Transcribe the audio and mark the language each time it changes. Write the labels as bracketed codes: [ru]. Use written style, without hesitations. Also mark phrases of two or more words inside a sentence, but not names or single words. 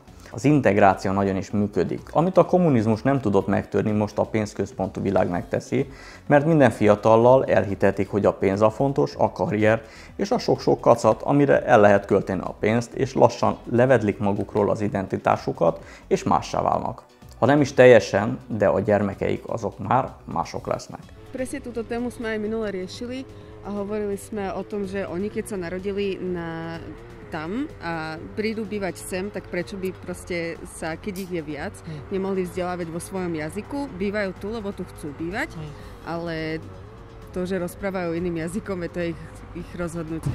[hu] Az integráció nagyon is működik. Amit a kommunizmus nem tudott megtörni, most a pénzközpontú világ megteszi, mert minden fiatallal elhitetik, hogy a pénz a fontos, a karrier és a sok-sok kacat, amire el lehet költeni a pénzt, és lassan levedlik magukról az identitásukat, és mássá válnak. Ha nem is teljesen, de a gyermekeik azok már mások lesznek. [sk] presne túto tému sme aj minule riešili a hovorili sme o tom, že oni keď sa narodili tam a prídu bývať sem, tak prečo by proste sa, keď ich je viac, nemohli vzdelávať vo svojom jazyku. Bývajú tu, lebo tu chcú bývať, ale to, že rozprávajú iným jazykom, je to ich rozhodnutie.